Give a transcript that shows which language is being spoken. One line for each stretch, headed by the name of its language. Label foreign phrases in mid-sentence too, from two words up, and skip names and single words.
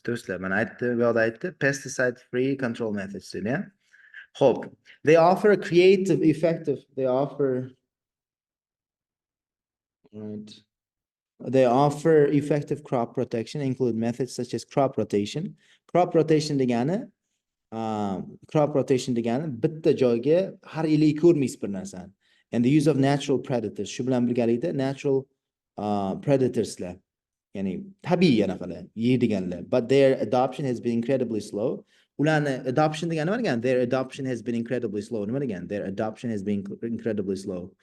Uzbek: Do'stlar, men aytdi,
English: pesticide free control methods, yeah? Hope. They offer a creative, effective, they offer effective crop protection, include methods such as crop rotation. Crop rotation
Uzbek: degani bitta joyga har yili ko'rmaysiz bir narsani.
English: And the use of natural predators.
Uzbek: Shu bilan birgalikda
English: natural predatorslar.
Uzbek: Ya'ni tabiiy anaqalar, yeydiganlar.
English: But their adoption has been incredibly slow.
Uzbek: Ularni adoption degani nima degani?
English: Their adoption has been incredibly slow.
Uzbek: Nima degani?
English: Their adoption has been incredibly slow.